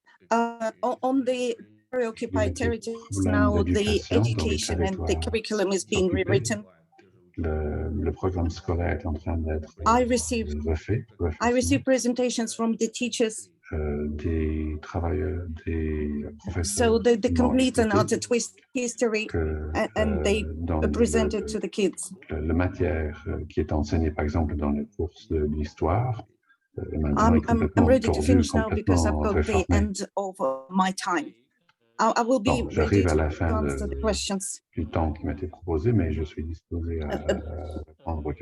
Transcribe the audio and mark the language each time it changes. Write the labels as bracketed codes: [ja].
[en] On the occupied territories now, the education and the curriculum is being rewritten. [fr] Le programme scolaire est en train d'être refait. [en] I receive presentations from the teachers. [fr] Des travailleurs, des professeurs. [en] So they complete another twist history and they present it to the kids. [fr] La matière qui est enseignée, par exemple, dans les courses de l'histoire. [en] I'm ready to finish now because I've got the end of my time. I will be ready to answer the questions. [fr] Du temps qui m'a été proposé, mais je suis disposé à répondre aux questions.